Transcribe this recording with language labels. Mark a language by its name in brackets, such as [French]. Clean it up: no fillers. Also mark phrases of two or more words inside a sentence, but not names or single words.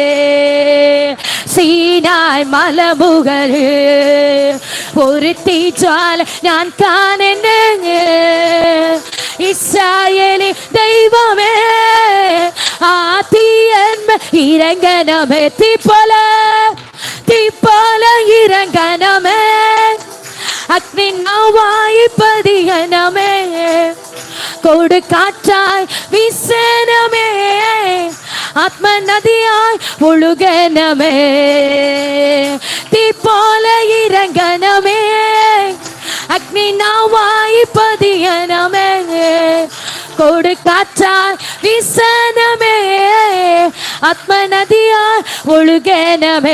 [Malayalam] സീനായ് മലമുകളിൽ ഒരു തീജ്വാല ഞാൻ കാണുന്നു. ഇസ്രായേലിൻ ദൈവമേ ആ തീയന്മയിരക്കണമേ. തീ പോല ഇറങ്ങണമേ, അഗ്നി നാവായി பதியனமே, [Tamil] கொடு காற்றாய் வீசனமே, ஆத்ம நதியாய் ஒழுகனமே, தீ போல இறங்கனமே, அக்னி நாவாய் பதியனமே, கொடு காற்றாய் வீசனமே, ஆத்ம நதியாய் ஒழுகனமே.